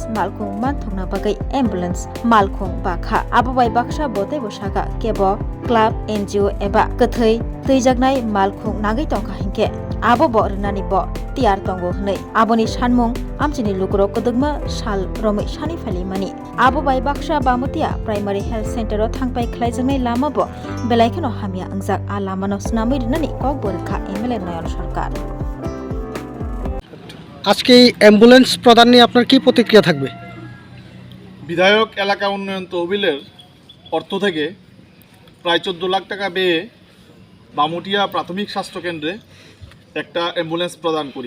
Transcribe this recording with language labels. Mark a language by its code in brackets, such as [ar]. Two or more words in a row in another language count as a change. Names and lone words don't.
[trp] मालखो मानथंना बागै एम्बुलेंस मालखो बाखा आबोबाय बाक्सा बोते बसागा केबो क्लाब एनजीओ एबा कथै तैजागनाय मालखो नागै तंका हिंके आबो बरनानि ब तियार तंगो हनै आबोनि सानमुं आमचिनि लुकुरो कदगमा साल रमै सानि फालिमानि आबो बाय बाक्सा बामुतिया [en] primary health center [trp] थांपाय खलायजोंनाय लामा ब बेलायखनो हामिया अंजाक आ लामानो सुनामै दिनानि कक बरखा एमएलए नयन सरकार [bn] আজকে এই অ্যাম্বুলেন্স প্রদান নিয়ে আপনার কি প্রতিক্রিয়া থাকবে? বিধায়ক এলাকা উন্নয়ন তহবিলের অর্থ থেকে প্রায় 14 লাখ টাকা ব্যয়ে বামুটিয়া প্রাথমিক স্বাস্থ্য কেন্দ্রে একটা অ্যাম্বুলেন্স প্রদান করি।